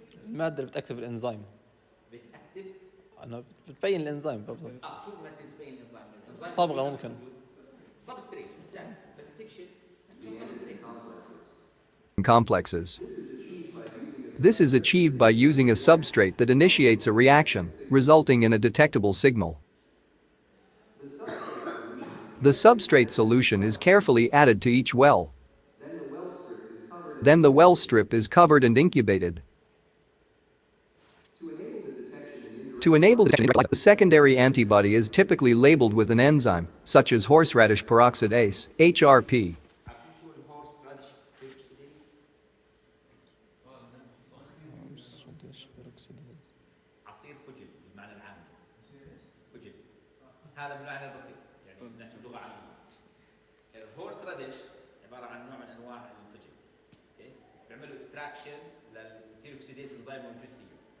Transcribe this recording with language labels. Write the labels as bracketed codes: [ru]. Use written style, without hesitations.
[ar] المادة اللي بتأكتف الإنزيم بتاكتف أنا بتبين الإنزيم بالضبط شو بمثل تبين انزيم؟ صبغة ممكن سبستريت انسان فالديتكشن سبستريت. [en] complexes. This is achieved by using a substrate that initiates a reaction, resulting in a detectable signal. The substrate solution is carefully added to each well. Then the well strip is covered and incubated. To enable detection, the secondary antibody is typically labeled with an enzyme, such as horseradish peroxidase, HRP. [ar] عارفين شو الهورس راديش بيروكسيديز؟ عصير فجل بالمعنى العام. فجل هذا بالمعنى البسيط يعني نحكي بلغه عاميه. الهورس راديش عباره عن نوع من انواع الفجل. اوكي؟ بيعملوا اكستراكشن للبيروكسيديز انزيم موجود فيه.